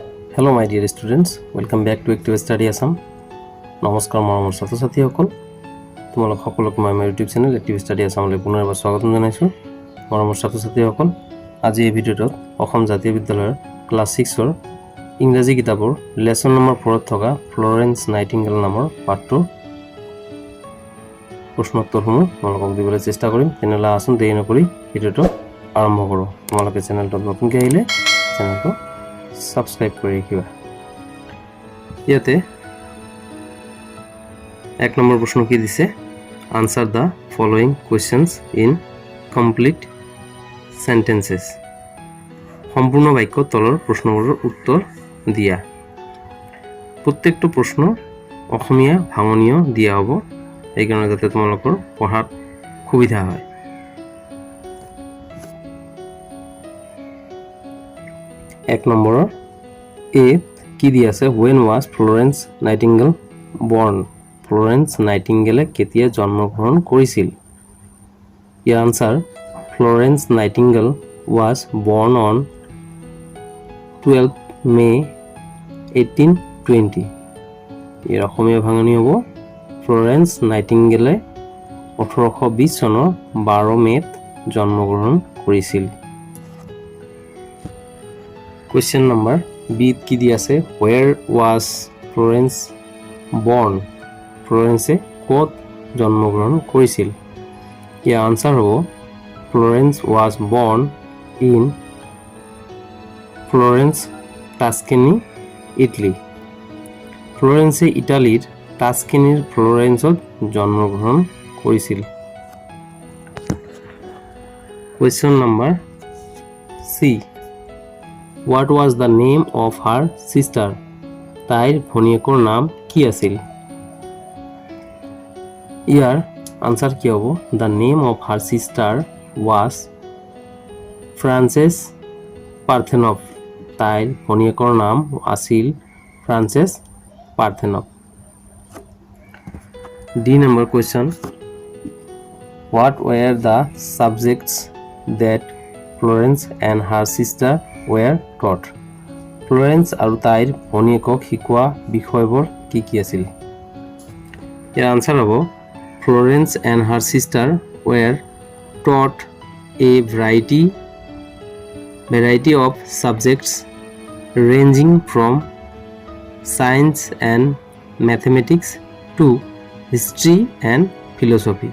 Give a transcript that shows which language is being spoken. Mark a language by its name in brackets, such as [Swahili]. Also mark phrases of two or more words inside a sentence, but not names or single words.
[English] Hello my dear students, welcome back to Active Study Assam. [Assamese] নমস্কাৰ মৰমৰ ছাত্ৰ-ছাত্ৰীসকল, তোমালোক সকলোকে মই ইউটিউব চেনেল Active Study Assamলৈ পুনৰবাৰ স্বাগতম জনাইছোঁ। মৰমৰ ছাত্ৰ-ছাত্ৰীসকল, আজি এই ভিডিঅ'টোত অসম জাতীয় বিদ্যালয়ৰ ক্লাছ 6ৰ ইংৰাজী কিতাপৰ লেসন নম্বৰ 4ত থকা ফ্লৰেন্স নাইটিংগেল নামৰ পাঠটোৰ প্ৰশ্নোত্তৰসমূহ তোমালোকক দিবলৈ চেষ্টা কৰিম। তেনেহ'লে আচোন দেৰি নকৰি ভিডিঅ'টো আৰম্ভ কৰোঁ। তোমালোকে চেনেলটোত নতুনকৈ আহিলে চেনেলটো সাবস্ক্রাইব করে রাখিবা। ইয়াতে এক নম্বৰ প্ৰশ্ন কি দিছে, [English] Answer the following questions in complete sentences. [Assamese] সম্পূৰ্ণ বাক্য তলৰ প্ৰশ্নবোৰৰ উত্তৰ দিয়া। প্ৰত্যেকটো প্ৰশ্ন অসমীয়া ভাঙনীয় দিয়া হ'ব, এই কাৰণে যাতে তোমালোকৰ পঢ়াত সুবিধা হয়। এক নম্বৰৰ এ কি দি আছে, [English] when was Florence Nightingale born? [Assamese] ফ্লোরেন্স নাইটিংগেলে কেতিয়া জন্মগ্ৰহণ কৰিছিল? ইয়াৰ আনসাৰ, [English] ফ্লোরেন্স নাইটিংগেল was born on 12 May 1820. [Assamese] ইয়াৰ অসমীয়া ভাঙনি হ'ব, ফ্লোরেন্স নাইটিংগেলে 1820 চনৰ 12 মে'ত জন্মগ্ৰহণ কৰিছিল। [English] Question number B [Assamese] কি দি আছে, [English] where was Florence born? [Assamese] ফ্লোরেন্সে ক'ত জন্মগ্ৰহণ কৰিছিল? ইয়াৰ আনসাৰ হ'ব, [English] Florence was born in Florence, Tuscany, Italy. [Assamese] ফ্লোরেন্সে ইটালীৰ টাস্কেনিৰ ফ্লোরেন্সত জন্মগ্ৰহণ কৰিছিল। [English] Question number C, what was the name of her sister? [Assamese] তাইৰ ভনীয়েকৰ নাম কি আছিল? ইয়াৰ আনসাৰ কি হ'ব, [English] the name of her sister was Frances Parthenope. [Assamese] তাইৰ ভনীয়েকৰ নাম আছিল ফ্ৰান্সেছ পাৰ্থেনপ। ডি নম্বৰ কুৱেশ্যন, [English] what were the subjects that Florence and her sister were taught? [Assamese] ফ্লোরেন্স আৰু তাইৰ ভনীয়েকক শিকোৱা বিষয়বোৰ কি কি আছিল? ইয়াৰ আনসাৰ হ'ব, [English] Florence and her sister were taught a variety of subjects ranging from science and mathematics to history and philosophy.